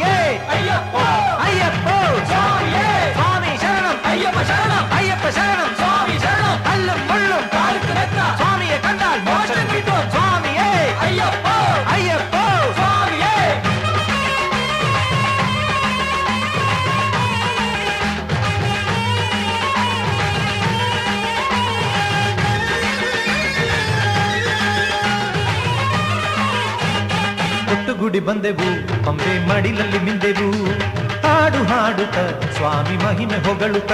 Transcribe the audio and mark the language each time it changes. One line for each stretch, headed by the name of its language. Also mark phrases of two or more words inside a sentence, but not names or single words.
Kannada: ಅಯ್ಯಪ್ಪೋ ಅಯ್ಯಪ್ಪೋ ಸ್ವಾಮಿಯೇ ಸ್ವಾಮಿ ಶರಣಂ ಅಯ್ಯಪ್ಪ ಶರಣಂ ಅಯ್ಯಪ್ಪ ಶರಣಂ ಸ್ವಾಮಿ ಶರಣಂ
Tamil: கல்லும் முள்ளும் காலுக்கு ரத்த சுவாமியை கண்டால் மோட்சம் கிட்டும் சுவாமியே ஐயப்போ ஐயப்போ சுவாமியே
Kannada: ಗುಡಿ ಬಂದೆವು ಪಂಬೆ ಮಡಿಲಲ್ಲಿ ಮಿಂದೆವು ಹಾಡು ಹಾಡುತ್ತ ಸ್ವಾಮಿ ಮಹಿಮೆ ಹೊಗಳುತ್ತ